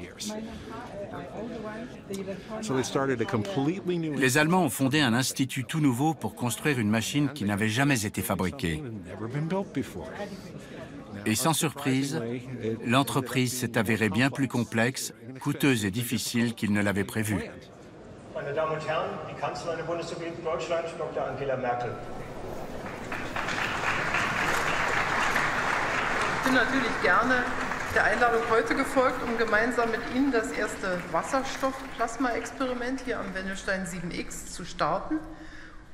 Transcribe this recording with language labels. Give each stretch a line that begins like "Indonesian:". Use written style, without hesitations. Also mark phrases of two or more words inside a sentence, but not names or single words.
French: Les Allemands ont fondé un institut tout nouveau pour construire une machine qui n'avait jamais été fabriquée. Et sans surprise, l'entreprise s'est avérée bien plus complexe, coûteuse et difficile qu'ils ne l'avaient prévu.
German: Meine Damen und Herren, die Kanzlerin der Bundesrepublik Deutschland, Dr. Angela Merkel. Ich bin natürlich gerne der Einladung heute gefolgt, gemeinsam mit Ihnen das erste Wasserstoff-Plasma-Experiment hier am Wendelstein 7X zu starten.